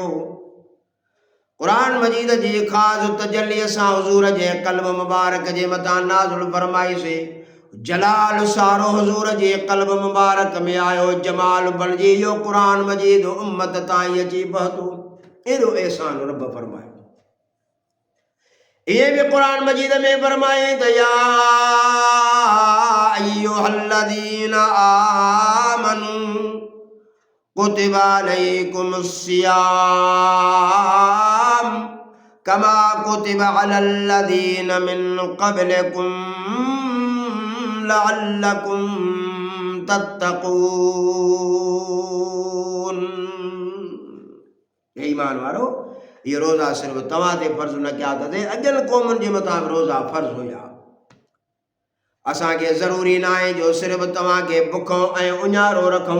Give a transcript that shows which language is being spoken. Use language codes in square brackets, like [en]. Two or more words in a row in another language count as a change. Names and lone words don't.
[sd] क़ुरान मजीद जी ख़ास तजल्लीअ सां हुज़ूर जे क़ल्ब मुबारक जे मथां नाज़िल फरमाईसीं। जलाल सारो हुज़ूर जे क़ल्ब मुबारक में आयो। जमाल बणिजी इहो क़ुरान मजीद उम्मत ताईं अची पहुतो। एॾो एहसान रब फरमायो। इहे बि क़ुरान मजीद में फरमाए त [ar] يا أيها الذين آمنوا كتب عليكم الصيام كما كتب على الذين من قبلكم لعلكم تتقون. [sd] ईमान वारो, ये रोज़ा सिर्फ तव्हां ते फ़र्ज़ न कया अथई, अॻियनि क़ौमुनि जे मथां रोज़ा फ़र्ज़ हुया। असांखे ज़रूरी न आहे जो सिर्फ तव्हांखे बुखो ऐं उञारो रखूं।